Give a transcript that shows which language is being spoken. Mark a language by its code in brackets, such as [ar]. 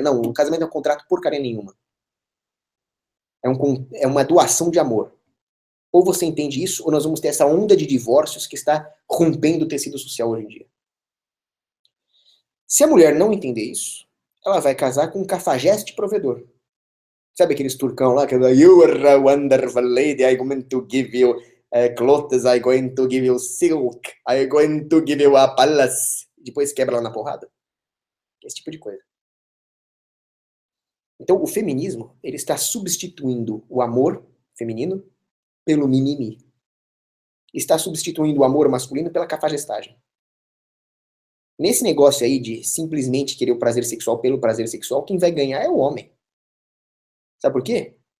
[pt] Não, o casamento é um contrato porcaria nenhuma. É uma doação de amor. Ou você entende isso, ou nós vamos ter essa onda de divórcios que está rompendo o tecido social hoje em dia. Se a mulher não entender isso, ela vai casar com um cafajeste provedor. Sabe aqueles turcão lá que [en] you are a wonderful lady, I'm going to give you clothes, I'm going to give you silk, I'm going to give you a palace. [pt] Depois quebra lá na porrada. Esse tipo de coisa. Então o feminismo, ele está substituindo o amor feminino pelo mimimi. Está substituindo o amor masculino pela cafajestagem. Nesse negócio aí de simplesmente querer o prazer sexual pelo prazer sexual, quem vai ganhar é o homem. Sabe por quê?